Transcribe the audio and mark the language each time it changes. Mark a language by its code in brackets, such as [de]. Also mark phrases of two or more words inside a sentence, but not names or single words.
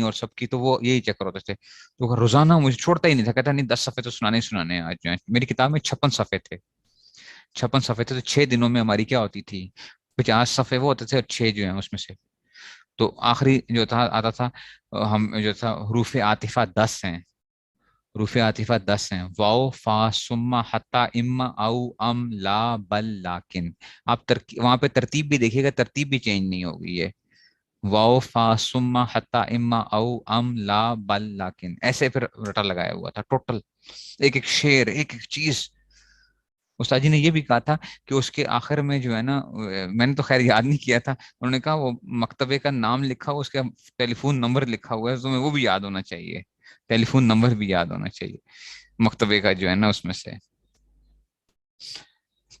[ur] اور سب کی، تو وہ یہی چکر ہوتے تھے، تو روزانہ مجھے چھوڑتا ہی نہیں تھا، کہتا نہیں 10 صفحے تو سنانے ہی سنانے ہیں آج جو ہے، میری کتاب میں 56 صفحے تھے، 56 صفحے تھے، تو 6 دنوں میں ہماری کیا ہوتی تھی، 50 صفحے وہ ہوتے تھے، اور 6 جو ہیں اس میں سے، تو آخری جو تھا آتا تھا، ہم جو تھا حروف عاطفہ 10 ہیں، حروف عاطفہ 10 ہیں، واو فا سما حتا اما او ام لا بل لاکن، آپ وہاں پہ ترتیب بھی دیکھیے گا، ترتیب بھی چینج نہیں ہوگی، یہ واو فا سما حتا اما او ام لا بل لاکن، ایسے پھر رٹا لگایا ہوا تھا ٹوٹل، ایک ایک شعر ایک ایک چیز۔ استاد جی نے یہ بھی کہا تھا کہ اس کے آخر میں جو ہے نا، میں نے تو خیر یاد نہیں کیا تھا، انہوں نے کہا وہ مکتبے کا نام لکھا ہوا، اس کا ٹیلی فون نمبر لکھا ہوا ہے، تو تمہیں وہ بھی یاد ہونا چاہیے، ٹیلی فون نمبر بھی یاد ہونا چاہیے مکتبے کا جو ہے نا اس میں سے۔